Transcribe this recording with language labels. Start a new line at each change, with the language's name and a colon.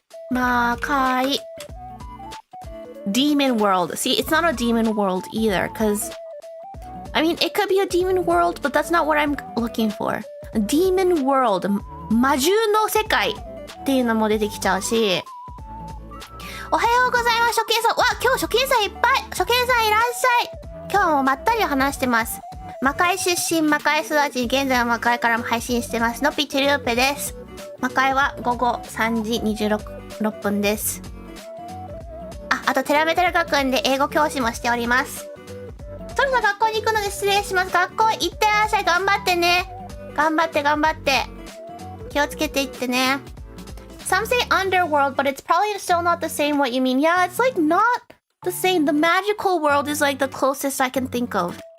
English: 魔界 Demon world. See, it's not a demon world either, because I mean, it could be a demon world, but that's not what I'm looking for. Demon world.
Japanese: 魔獣の世界っていうのも出てきちゃうし。おはようございます。初見さん。わ、今日初見さんいっぱい。初見さんいらっしゃい。今日もまったり話してます。魔界出身、魔界育ち、現在は魔界からも配信してます。のぴちりゅうぺです。魔界は午後3時26分です。あとテラメテラ学園で英語教師もしております。そろそろ学校に行くので失礼します。学校行ってらっしゃい。頑張ってね。頑張って。気をつけていってね。
English: Some say underworld, but it's probably still not the same what you mean. Yeah, it's like not the same. The magical world is like the closest I can think of.